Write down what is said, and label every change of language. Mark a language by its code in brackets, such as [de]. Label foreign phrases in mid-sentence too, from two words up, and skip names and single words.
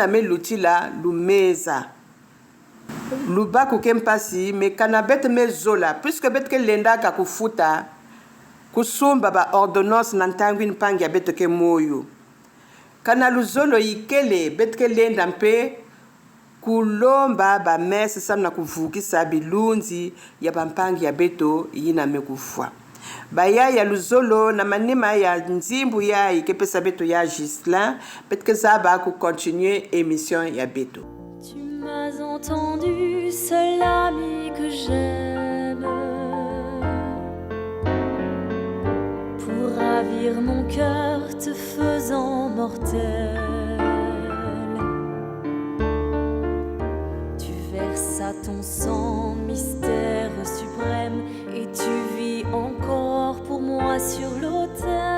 [mkw] melutila lumeza lubaku kempasi mekana bete mezola puisque bete ke lendaka kufuta kusumba ba ordonnance na ntangu npangi ya bete ke moyo kana luzolo ikele bete ke lenda mpe kulomba ba messe sam na kuvukisa bilunzi ya bampangi ya beto yina mekufwa. Baya ya luzolo na manima ya nzimbu ya ikepesa beto ya Gislin, [fr] peut-être ça va continuer émission [mkw] ya beto. [fr] Tu m'as entendu, seul ami que j'aime, pour ravir mon cœur te faisant mortel. Tu versas ton sang, mystère suprême, et tu vis encore pour moi sur l'autel.